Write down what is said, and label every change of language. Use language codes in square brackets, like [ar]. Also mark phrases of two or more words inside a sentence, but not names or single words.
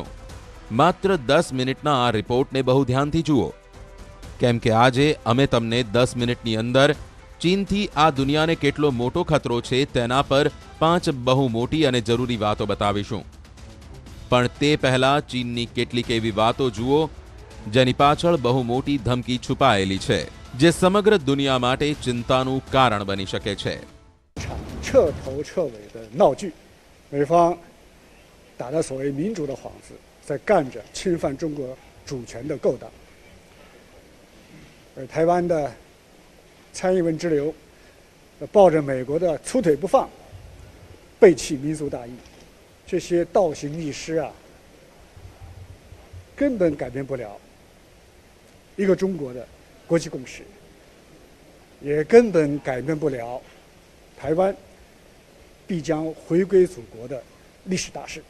[gu] માત્ર 10 મિનિટના આ રિપોર્ટને બહુ ધ્યાનથી જુઓ, કેમ કે આજે અમે તમને 10 મિનિટની અંદર ચીનથી આ દુનિયાને કેટલો મોટો ખતરો છે તેના પર 5 બહુ મોટી અને જરૂરી વાતો બતાવીશું. પણ તે પહેલા ચીનની કેટલીક એવી વાતો જુઓ જેની પાછળ બહુ મોટી ધમકી છુપાયેલી છે, જે સમગ્ર દુનિયા માટે ચિંતાનું કારણ બની શકે છે. [zh] 彻头彻尾的闹剧，美方打着所谓民主的幌子，在干着侵犯中国主权的勾当。而台湾的蔡英文之流抱着美国的粗腿不放，背弃民族大义，这些倒行逆施啊，根本改变不了一个中国的国际共识，也根本改变不了台湾必将回归祖国的历史大势。